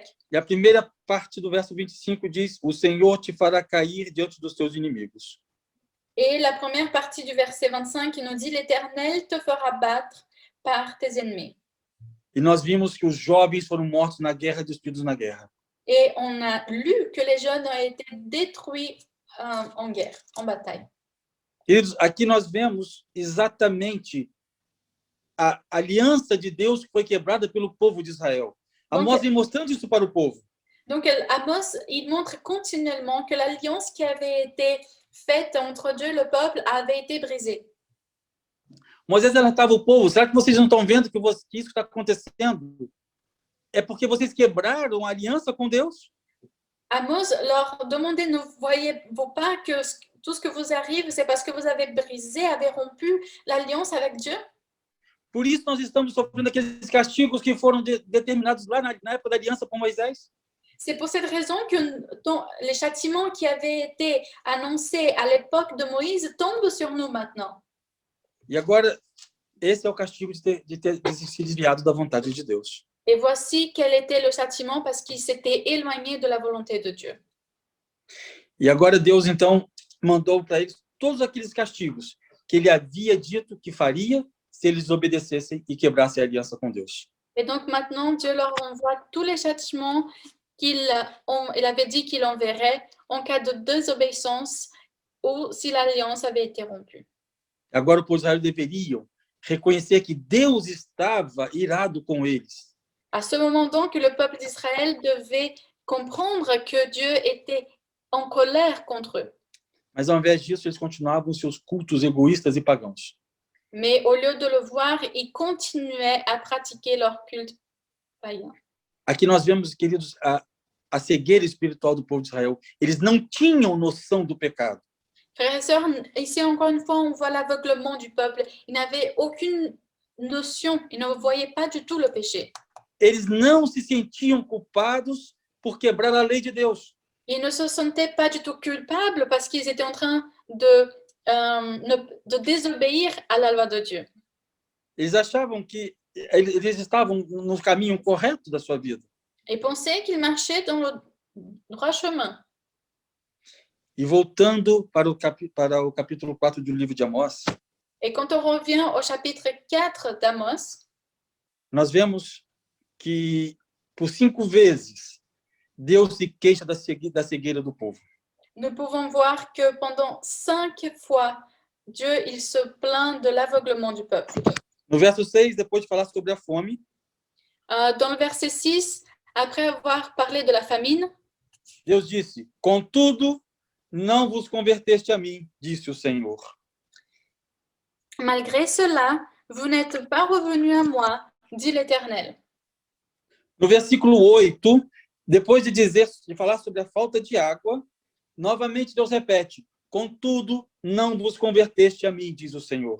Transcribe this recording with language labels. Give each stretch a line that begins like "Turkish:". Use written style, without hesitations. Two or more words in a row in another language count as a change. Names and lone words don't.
Portuguese: E a primeira parte do verso 25 diz, o Senhor te fará cair diante dos teus inimigos.
French: Et la première partie du verset 25, il nous dit, l'Éternel te fera battre par tes ennemis.
Portuguese: E nós vimos que os jovens foram mortos na guerra, destruídos na guerra.
French: Et on a lu que les jeunes ont été détruits en guerre, en bataille.
Portuguese: Queridos, aqui nós vemos exatamente a aliança de Deus que foi quebrada pelo povo de Israel. Amós vem mostrando isso para o povo.
French: Donc Amos, il montre continuellement que l'alliance qui avait été faite entre Dieu et le peuple avait été brisée.
Portuguese: Moisés alertava o povo, será que vocês não estão vendo que isso está acontecendo? É porque vocês quebraram a aliança com Deus?
French: Amos leur demandait, ne voyez-vous pas que tout ce que vous arrive, c'est parce que vous avez brisé, avez rompu l'alliance avec Dieu?
Portuguese: Por isso nós estamos sofrendo aqueles castigos que foram determinados lá na época da aliança com Moisés.
French: C'est pour cette raison que les châtiments qui avaient été annoncés à l'époque de Moïse tombent sur nous maintenant.
Portuguese: E agora, esse é o castigo de ter se desviado da vontade de Deus.
French: Et voici quel était le châtiment parce qu'il s'était éloigné de la volonté de Dieu.
Portuguese: E agora Deus, então, mandou para eles todos aqueles castigos que ele havia dito que faria se eles obedecessem e quebrassem a aliança com Deus.
French: Et donc maintenant, Dieu leur envoie tous les châtiments il avait dit qu'il enverrait en cas de désobéissance ou si l'alliance avait été rompue.
Portuguese: Agora, o povo de Israel deveriam reconhecer que Deus estava irado com eles.
French: À ce moment donc, le peuple d'Israël devait comprendre que Dieu était en colère contre eux.
Portuguese: Mas, ao invés disso, eles continuavam seus cultos egoístas e pagãos.
French: Mais au lieu de le voir, ils continuaient à pratiquer leur culte païen.
Portuguese: Aqui nós vemos, queridos, a cegueira espiritual do povo de Israel. Eles não tinham noção do pecado.
French: Frères et sœurs, ici encore une fois, on voit l'aveuglement du peuple. Ils n'avaient aucune notion, ils ne voyaient pas du tout le péché.
Portuguese: Eles não se sentiam culpados por quebrar a lei de Deus.
French: Ils ne se sentaient pas du tout culpables parce qu'ils étaient en train de désobéir à la loi de Dieu.
Portuguese: Eles achavam que eles estavam no caminho correto da sua vida.
French: Ils pensaient qu'ils marchaient dans le droit chemin.
Portuguese: E voltando para o capítulo 4 do livro de Amós,
French: Et quand on revient au chapitre 4 d'Amos,
Portuguese: nós vemos que por 5 vezes Deus se queixa da cegueira do povo.
French: Nous pouvons voir que pendant 5 fois, Dieu il se plaint de l'aveuglement du peuple.
Portuguese: No verso 6, depois de falar sobre a fome,
French: dans le verset 6, après avoir parlé de la famine,
Portuguese: Deus disse: "Contudo, não vos converteste a mim, disse o Senhor."
French: Malgré cela, vous n'êtes pas revenus à moi, dit l'Éternel.
Portuguese: No versículo 8, depois de falar sobre a falta de água, novamente Deus repete: "Contudo, não vos converteste a mim, diz o Senhor."